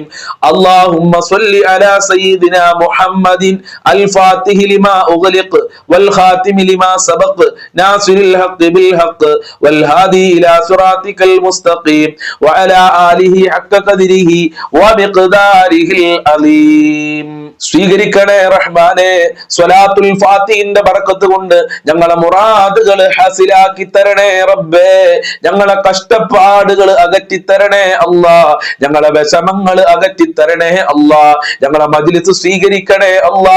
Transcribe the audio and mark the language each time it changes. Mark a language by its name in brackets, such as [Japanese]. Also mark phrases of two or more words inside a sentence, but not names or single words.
[Arabic] اللهم صل على سيدنا محمد الفاتح لما أغلق والخاتم لما سبق ناصر الحق بالحق والهادي إلى صراطك المستقيم وعلى آله حق قدره ومقداره العظيم. [Malayalam] സ്വീകരിക്കണേ റഹ്മാനെ, സ്വലാത്തുൽ ഫാത്തിഹിന്റെ ബറക്കത്ത് കൊണ്ട് ഞങ്ങളെ മുറാദുകൾ ഹാസിലാക്കി തരണേ റബ്ബേ, ഞങ്ങളെ കഷ്ടപ്പാടുകൾ അകറ്റിത്തരണേ അല്ലാ, ഞങ്ങളെ വിഷമങ്ങൾ അകറ്റിത്തരണേ അല്ലാ, ഞങ്ങളെ മജ്ലിസ് സ്വീകരിക്കണേ അല്ലാ.